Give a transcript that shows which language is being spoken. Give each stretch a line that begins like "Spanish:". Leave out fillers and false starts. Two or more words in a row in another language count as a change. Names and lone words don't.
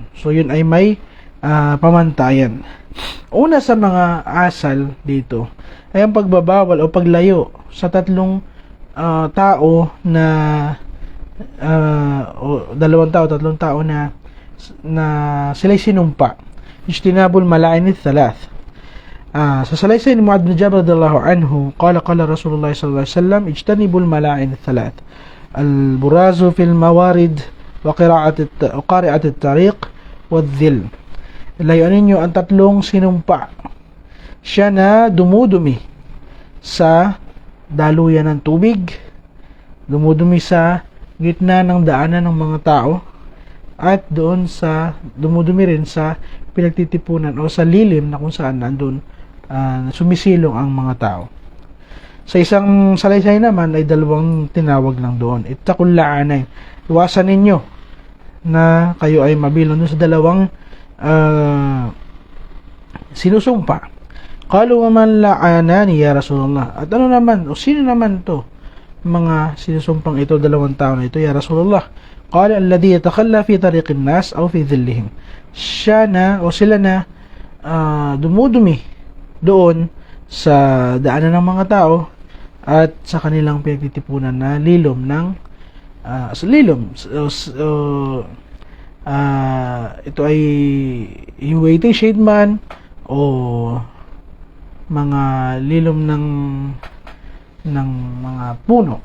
Filipino: So yun ay may pamantayan. Una sa mga asal dito ay ang pagbabawal o paglayo sa 3 tao na o 2 tao, 3 tao na sila'y sinumpa.
Arabic: اجتنبوا الملاعن الثلاث. Sa salaysay ni Mu'adh bin Jabal رضي الله عنه قال رسول الله صلى الله عليه وسلم اجتنبوا الملاعن الثلاث البراز في الموارد وقارعة الطريق والظل.
Filipino: Layuan ninyo ang 3 sinumpa. Siya na dumudumi sa daluyan ng tubig, dumudumi sa gitna ng daanan ng mga tao, at doon sa dumudumi rin sa pinagtitipunan o sa lilim na kung saan nandun sumisilong ang mga tao. Sa isang salaysay naman ay dalawang tinawag lang doon.
Arabic: اتقوا اللعانين.
Filipino: Iwasan ninyo na kayo ay mabilang doon sa dalawang sinusumpa.
Arabic: قالوا ومن اللعانان يا رسول الله.
Filipino: At ano naman, o sino naman to? Mga sinusumpang ito, dalawang tao na ito,
Arabic: يا رسول الله. قال الذي يتخلى في طريق الناس أو في ظلهم.
Filipino: Siya na o sila na dumudumi doon sa daanan ng mga tao at sa kanilang pinagtitipunan na lilom ng ito ay yung
English: waiting shade
Filipino: man o mga lilom ng mga puno.